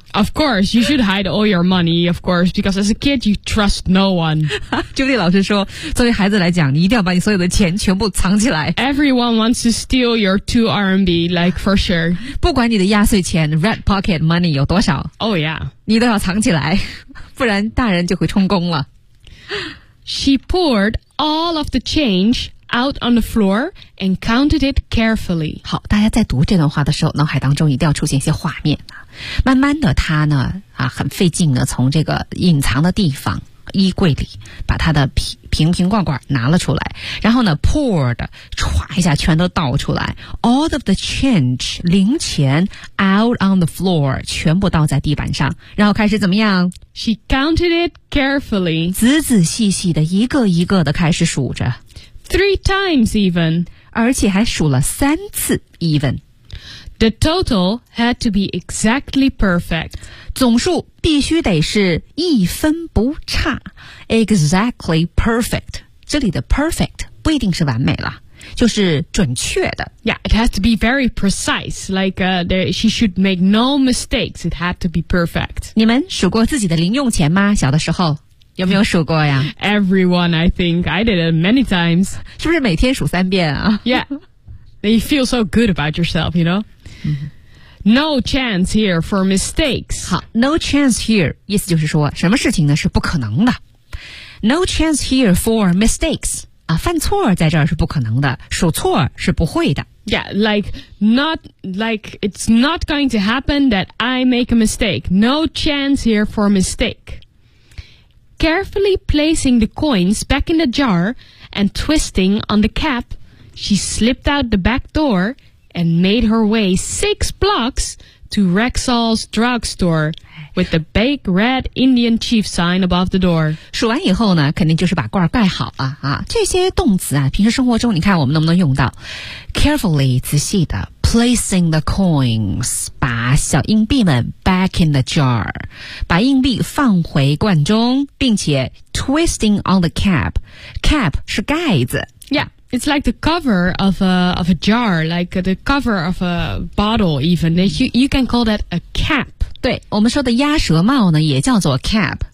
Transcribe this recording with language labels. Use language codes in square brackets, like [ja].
[en] Of course, you should hide all your money, of course, because as a kid, you trust no one. [zh] Julie 老师说，作为孩子来讲，你一定要把你所有的钱全部藏起来。 [en] Everyone wants to steal your 2 RMB, like for sure. [zh] 不管你的压岁钱 [en] red pocket money [zh] 有多少 [en] ，Oh yeah， [zh] 你都要藏起来，不然大人就会充公了。 [en] She poured all of the change. Out on the floor and counted it carefully. [zh] 好，大家在读这段话的时候，脑海当中一定要出现一些画面啊。慢慢的，他呢啊，很费劲的从这个隐藏的地方衣柜里把他的瓶瓶罐罐拿了出来，然后呢 ，poured 唰一下全都倒出来 ， [en] all of the change [zh] 零钱 [en] out on the floor [zh] 全部倒在地板上，然后开始怎么样 [en] ？She counted it carefully. [zh] 仔仔细细的一个一个的开始数着。 [en] Three times even. [zh] 而且还数了三次 even. [en] The total had to be exactly perfect. [zh] 总数必须得是一分不差。 [en] Exactly perfect. [zh] 这里的 perfect 不一定是完美了。就是准确的。 [en] Yeah, it has to be very precise. Like, she should make no mistakes. It had to be perfect. [zh] 你们数过自己的零用钱吗？小的时候。有没有数过呀 [en] ？Everyone, I think I did it many times. [zh] 是不是每天数三遍啊 [en] ？Yeah, you feel so good about yourself, you know. No chance here for mistakes. [zh] 好 ， [en] no chance here [zh] 意思就是说什么事情呢是不可能的。 [en] No chance here for mistakes. [zh] 啊，犯错在这儿是不可能的，数错是不会的。 [en] Yeah, like it's not going to happen that I make a mistake. No chance here for mistake. Carefully placing the coins back in the jar and twisting on the cap, she slipped out the back door and made her way 6 blocks to Rexall's drugstore with the big red Indian chief sign above the door. [zh] 数完以后呢，肯定就是把罐盖好了啊。这些动词啊，平时生活中你看我们能不能用到 ？Carefully 仔细的 [en] placing the coins [zh] 把小硬币们。 [en] Back in the jar, [zh] 把硬币放回罐中，并且 [en] twisting on the cap. [zh] Cap 是盖子。 [en] Yeah, it's like the cover of a jar, like the cover of a bottle. Even you can call that a cap. [zh] 对，我们说的鸭舌帽呢，也叫做 cap.